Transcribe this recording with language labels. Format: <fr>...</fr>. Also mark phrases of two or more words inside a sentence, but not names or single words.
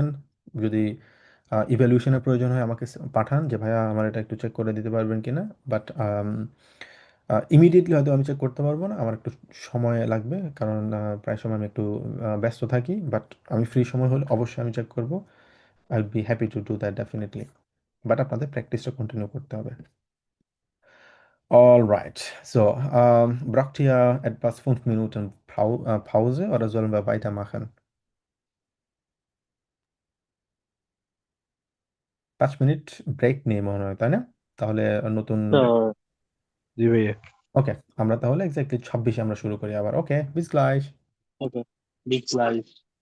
<bn>যদি ইভ্যালুয়েশনের প্রয়োজন হয় আমাকে পাঠান, যে ভাইয়া আমার এটা একটু চেক করে দিতে পারবেন কিনা। বাট ইমিডিয়েটলি হয়তো আমি চেক করতে পারবো না, আমার একটু সময় লাগবে, কারণ প্রায় সময় আমি একটু ব্যস্ত থাকি। বাট আমি ফ্রি সময় হলে অবশ্যই আমি চেক করবো।</bn> <en>I will be happy to do that definitely.</en> <bn>বাট আপনাদের প্র্যাকটিসটা কন্টিনিউ করতে হবে।</bn> <en>Alright, so,</en> <de>braucht ihr etwas 5 Minuten Pause oder sollen wir weitermachen?</de> <bn>5 মিনিট ব্রেক নিয়ে মনে হয়, তাই না? তাহলে নতুন, তো জি ভাইয়া। ওকে, আমরা তাহলে এক্স্যাক্টলি 26-এ আমরা শুরু করি আবার। ওকে,</bn> <de>bis gleich.</de> <en>Okay. Big life.</en>